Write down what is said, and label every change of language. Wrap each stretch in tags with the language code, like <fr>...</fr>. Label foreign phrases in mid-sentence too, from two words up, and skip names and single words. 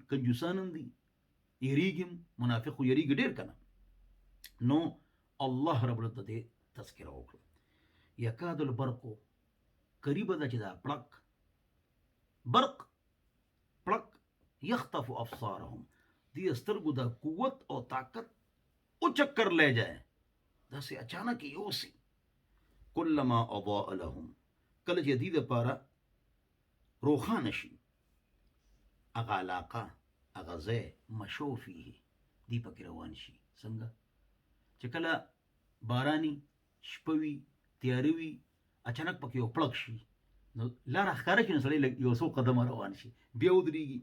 <ps>کنجوسان هم دي، یریږم، منافق خو یریږي ډېر کنه. نو الله رب العزت دې تذکره وکړه.</ps> <ar>یکاد البرق،</ar> <ps>قریبه ده چې دا پړک برق پړک</ps> <ar>یخطف ابصارهم،</ar> <ps>دې سترګو د قوت او طاقت او</ps> <ur>چکر لے جائے،</ur> <ps>داسې اچانک یوسي.</ps> <ar>کلما اضاء لهم،</ar> <ps>کله چې دې دپاره روښانه شي هغه علاقه هغه ځای</ps> <ar>مشو فیه،</ar> <ps>دې پکې روان شي. څنګه چې کله باراني شپه وي، تیاره وي، اچانک پکې یو پړک شي نو لاره ښکاره کړي نو سړی یو څو قدمه روان شي، بیا ودرېږي.</ps>